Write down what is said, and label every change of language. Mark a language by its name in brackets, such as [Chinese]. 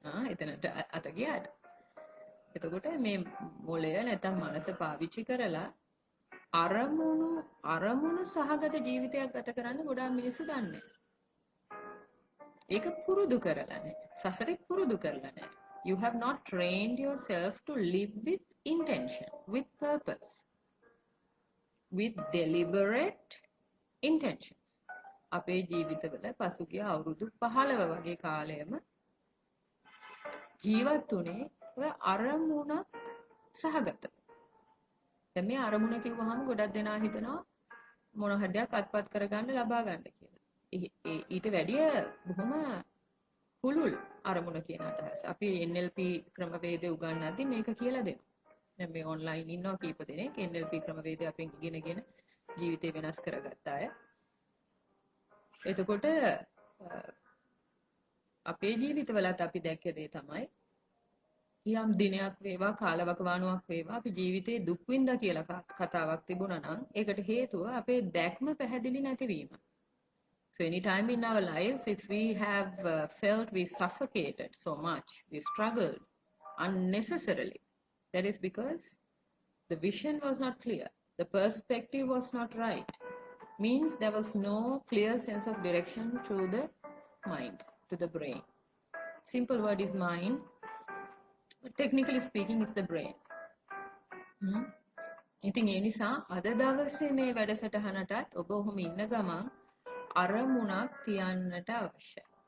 [Sinhala] එතනට අත ගියාට. එතකොට මේ මොළය නැත්නම් මනස පාවිච්චි කරලා අරමුණු සහගත ජීවිතයක් ගත කරන්න ගොඩාක් මිනිස්සු දන්නේ. ඒක පුරුදු කරලා නැහැ. සසරේ පුරුදු කරලා නැහැ. [English] You have not trained yourself to live with intention, with purpose, with deliberate intention. [Sinhala] අපේ ජීවිතවල පසුගිය අවුරුදු 15 වගේ කාලයම ජීවත් වුණේ ඔය අරමුණක් සහගත. දැන් මේ අරමුණ කිව්වහම ගොඩක් දෙනා හිතනවා මොන හදයක් අත්පත් කරගන්න ලබා ගන්න කියලා. ඊට වැඩිය බොහොම පුළුල් අරමුණ කියන අදහස. අපි NLP ක්‍රමවේදය උගන්වද්දි මේක කියලා දෙනවා. දැන් මේ ඔන්ලයින් ඉන්නවා කීප දෙනෙක් NLP ක්‍රමවේදය අපෙන් ඉගෙනගෙන ජීවිතේ වෙනස් කරගත්ත අය. එතකොට අපේ ජීවිතවලත් අපි දැක්ක දේ තමයි යම් දිනයක් වේවා කාලවකවානුවක් වේවා අපි ජීවිතේ දුක් විඳා කියලා කතාවක් තිබුණා නම් ඒකට හේතුව අපේ දැක්ම පැහැදිලි නැතිවීම. [English] So anytime in our lives, if we have felt we suffocated so much, we struggled unnecessarily, that is because the vision was not clear, the perspective was not right. Means there was no clear sense of direction to the mind, to the brain. Simple word is mind, but technically speaking, it's the brain. [Sinhala] ඉතින් ඒ නිසා අද දවසේ මේ වැඩසටහනටත් ඔබ ඔහොම ඉන්න ගමන් අරමුණක් තියන්නට අවශ්‍යයි.